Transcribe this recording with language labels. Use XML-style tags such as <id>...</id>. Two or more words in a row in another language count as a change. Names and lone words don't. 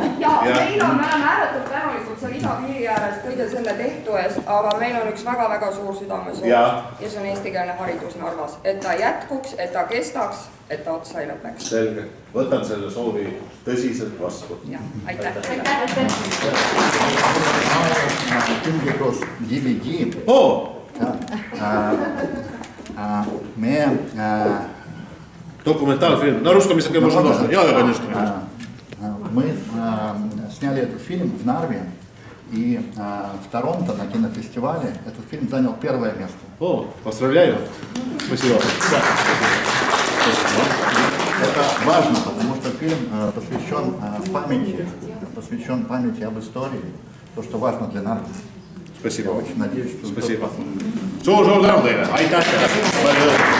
<et>Ja meil on, me oleme ääretult tänulikud seal idapiiri ääres kõige selle tehtu eest, aga meil on üks väga-väga suur südamesoov ja see on eestikeelne haridus Narvas, et ta jätkuks, et ta kestaks, et ta otsa ei lõpeks. Selge. Võtan selle soovi tõsiselt vastu. Aitäh.</et> <ru>Документальный на русском языке можно тоже. Я, конечно. Мы сняли этот фильм в Нарве, и в Торонто на кинофестивале этот фильм занял первое место. О, поздравляю. Спасибо. Это важно, потому что фильм посвящен памяти об истории, то, что важно для Нарвы. Спасибо. Я очень надеюсь, что Спасибо.</ru> <et>Suur tänu teile. Aitäh teile.</et>